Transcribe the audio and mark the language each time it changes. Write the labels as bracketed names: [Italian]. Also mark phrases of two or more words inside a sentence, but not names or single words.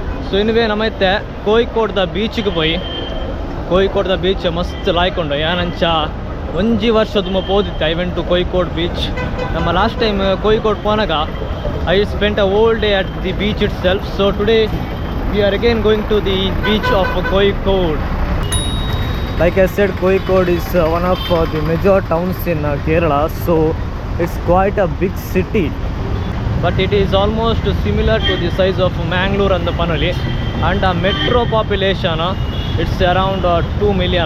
[Tulu] ಸೊ ಇನ್ವೇ ನಮ್ಮೈತೆ ಕೋಯಿಕೋಡ್ದ ಬೀಚಿಗೆ ಪೋಯಿ ಕೋಯಿಕೋಡ್ದ ಬೀಚ್ ಮಸ್ತ್ ಲಾಯ್ಕೊಂಡು ಏನಂಚ ಒಂಜಿ ವರ್ಷದ ಪೋದಿತ್ತೆ [English] I went to Kozhikode beach. [Tulu] ನಮ್ಮ ಲಾಸ್ಟ್ ಟೈಮ್ ಕೋಯಿಕೋಡ್ ಪೋನಾಗ [English] I spent a whole day at the beach itself. So today we are again going to the beach of Kozhikode. Like I said, Kozhikode is one of the major towns in Kerala, so it's quite a big city. But it is almost similar to the size of Mangalore and the Panoli, and the metro population, it's around 2 million.